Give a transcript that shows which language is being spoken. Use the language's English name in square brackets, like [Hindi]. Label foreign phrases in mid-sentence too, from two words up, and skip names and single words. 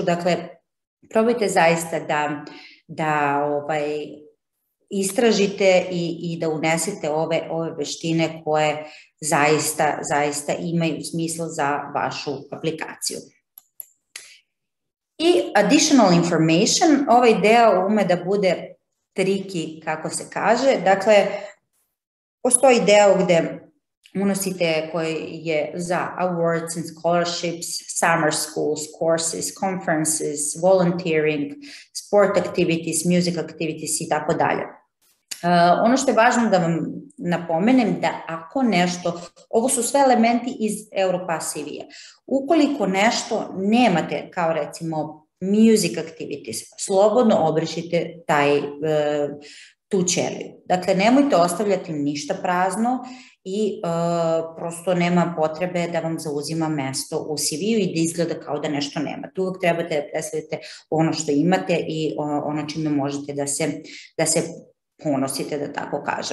[Serbian] Dakle, probajte zaista da istražite i da unesete ove veštine koje zaista imaju smisla za vašu aplikaciju. [English] I additional information, [Serbian] ovaj deo ume da bude tricky, kako se kaže. Dakle, postoji deo gde unosite koji je za [English] awards and scholarships, summer schools, courses, conferences, volunteering, sport activities, music activities [Serbian] i tako dalje. Ono što je važno da vam napomenem da ako nešto, ovo su sve elementi iz Europass CV-a, ukoliko nešto nemate kao recimo [English] music activities, [Serbian] slobodno obrišite tu ćeliju. Dakle, nemojte ostavljati ništa prazno i prosto nema potrebe da vam zauzima mesto u CV-u i da izgleda kao da nešto nemate. Uvek trebate da predstavite ono što imate i ono čime možete da se ponosite, da tako kažem.